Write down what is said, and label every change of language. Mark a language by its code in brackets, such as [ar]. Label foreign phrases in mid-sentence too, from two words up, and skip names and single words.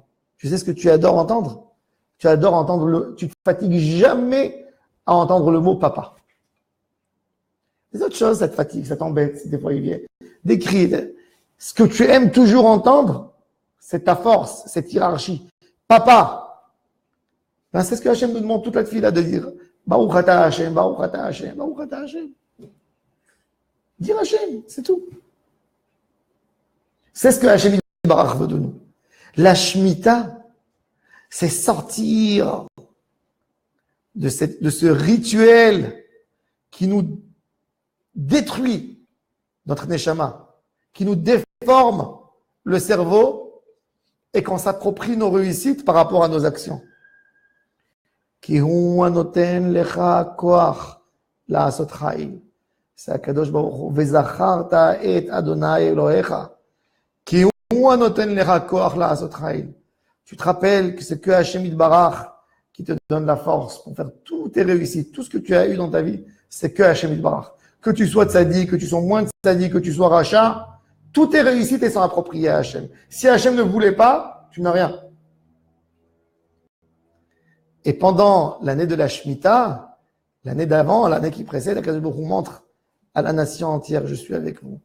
[fr] Tu sais ce que tu adores entendre? Tu adores entendre tu te fatigues jamais à entendre le mot papa. Les autres choses, ça te fatigue, ça t'embête, des fois il vient des cris. Ce que tu aimes toujours entendre, c'est ta force, cette hiérarchie. Papa. Ben, c'est ce que Hachem nous demande toute la fille là de dire. [he] ברוך אתה השם, ברוך אתה השם, ברוך אתה השם. [fr] Dire Hachem, c'est tout. C'est ce que [he] השם ברך [fr] veut de nous. La Shemitah, c'est sortir de ce rituel qui nous détruit notre neshama, qui nous déforme le cerveau et qu'on s'approprie nos réussites par rapport à nos actions. [he] כי הוא הנותן לך כח לעשות חיל. [fr] C'est [he] הקדוש ברוך הוא. וזכרת את ה׳ אלוהיך. כי הוא הנותן לך כח לעשות חיל. [fr] Tu te rappelles que c'est que [he] השם יתברך [fr] qui te donne la force pour faire toutes tes réussites, tout ce que tu as eu dans ta vie, c'est que [he] השם יתברך. [fr] Que tu sois tzaddik, que tu sois moins tzaddik, que tu sois rachat, toutes tes réussites elles sont appropriées à Hachem. Si Hachem ne voulait pas, tu n'as rien. Et pendant l'année de la Shemitah, l'année d'avant, l'année qui précède, [he] הקדוש ברוך הוא [fr] montre à la nation entière, je suis avec vous.